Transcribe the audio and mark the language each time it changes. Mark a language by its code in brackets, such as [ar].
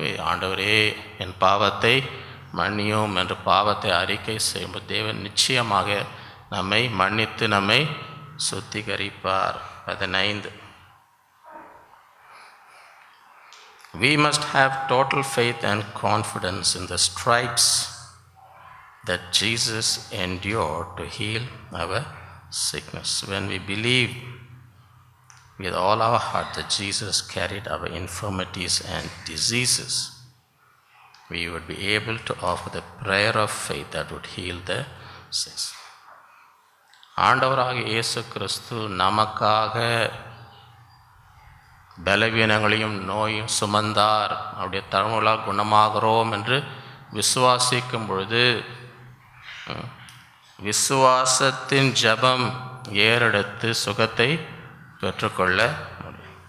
[ta] ஆண்டவரே என் பாவத்தை மன்னியும் என்று பாவத்தை அறிக்கை செய்யும்போது தேவன் நிச்சயமாக நம்மை மன்னித்து நம்மை சுத்திகரிப்பார். [en] 15 We must have total faith and confidence in the stripes that Jesus endured to heal our sickness. When we believe with all our heart that Jesus carried our infirmities and diseases, we would be able to offer the prayer of faith that would heal the sick. [ta] ஆண்டவராக இயேசு கிறிஸ்து நமக்காக பலவீனங்களையும் நோயும் சுமந்தார், அவருடைய தழும்புகளால் குணமாகிறோம் என்று விசுவாசிக்கும் பொழுது விசுவாசத்தின் ஜபம் ஏறெடுத்து சுகத்தை பெற்றுக்கொள்ள முடியும்.